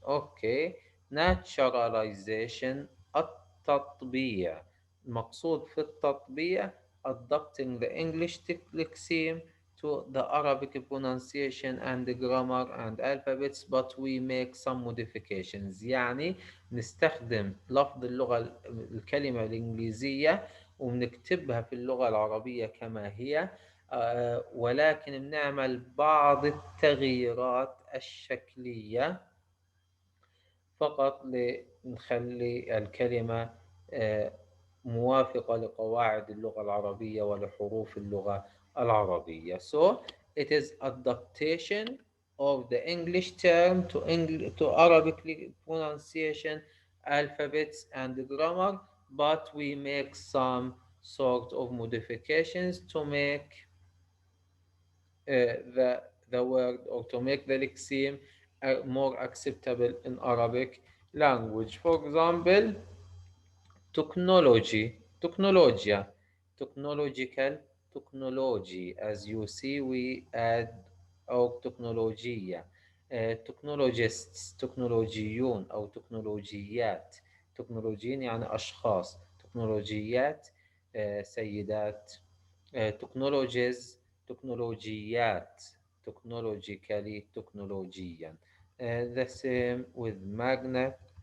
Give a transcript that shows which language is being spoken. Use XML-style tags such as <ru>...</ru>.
<en>Okay, naturalization, التطبيع.</en> <ar>المقصود في التطبيع</ar> <en>adopting the English lexeme to the Arabic pronunciation and the grammar and alphabets, but we make some modifications.</en> <ar>يعني نستخدم لفظ اللغة الكلمة الإنجليزية وبنكتبها في اللغة العربية كما هي، ولكن بنعمل بعض التغييرات الشكلية فقط لنخلي الكلمة آه، موافقة لقواعد اللغة العربية ولحروف اللغة العربية.</ar> <en>So it is adaptation of the English term to to Arabic pronunciation, alphabets and grammar, but we make some sort of modifications to make the word, or to make the lexeme more acceptable in Arabic language. For example, technology, technologia, technological, technology. As you see, we add</en> <ar>أو تكنولوجيا. technologists, تكنولوجيون أو تكنولوجيات. تكنولوجيين يعني أشخاص، تكنولوجيات سيدات. technologies، تكنولوجيات، technologically، تكنولوجيا.</ar> <en>The same with magnet.</en>